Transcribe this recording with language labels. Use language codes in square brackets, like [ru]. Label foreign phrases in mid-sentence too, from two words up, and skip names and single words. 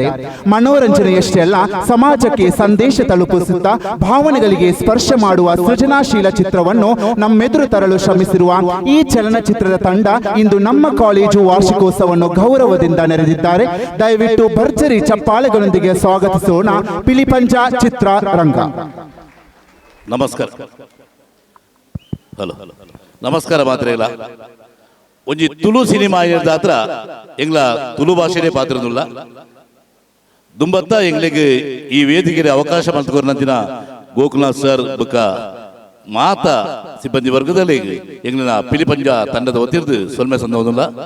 [kn] ಮನೋರಂಜನೆಯಷ್ಟೇ ಅಲ್ಲ, ಸಮಾಜಕ್ಕೆ ಸಂದೇಶ ತಲುಪಿಸುತ್ತಾ ಭಾವನೆಗಳಿಗೆ ಸ್ಪರ್ಶ ಮಾಡುವ ಸೃಜನಾಶೀಲ ಚಿತ್ರವನ್ನು ನಮ್ಮೆದುರು ತರಲು ಶ್ರಮಿಸಿರುವ ಈ ಚಲನಚಿತ್ರದ ತಂಡ ಇಂದು ನಮ್ಮ ಕಾಲೇಜು ವಾರ್ಷಿಕೋತ್ಸವವನ್ನು ಗೌರವದಿಂದ ನೆರೆದಿದ್ದಾರೆ. ದಯವಿಟ್ಟು ಭರ್ಜರಿ ಚಪ್ಪಾಳೆಗಳೊಂದಿಗೆ ಸ್ವಾಗತಿಸೋಣ ಪಿಲಿಪಂಜ ಚಿತ್ರರಂಗ. ನಮಸ್ಕಾರ. ಹಲೋ ನಮಸ್ಕಾರ. [tcy] ಮಾತ್ರ ಇಲ್ಲ ಒಂಜಿ ತುಳು ಸಿನಿಮಾ ಆಗಿರ್ದಾತ್ರ ಎಂಗ್ಲ ತುಳು ಭಾಷೆನೇ ಪಾತ್ರನುಲ್ಲ ದುಂಬತ್ತ ಎಂಗ್ಲಿಗೆ ಈ ವೇದಿಕೆಗೆ ಅವಕಾಶ ಮಂತ್ಕೋರ್ನಂತಿನ ಗೋಕುಲ್ನಾಥ್ ಸರ್ ಬುಕ್ಕ ಮಾತ ಸಿಬ್ಬಂದಿ ವರ್ಗದಲ್ಲಿ ಎಂಗ್ಲಿನ ಪಿಲಿಪಂಜ ತಂಡದ ಒತ್ತಿರ್ದು ಸೊಲ್ಮೆ ಸಂದೋದಿಲ್ಲ.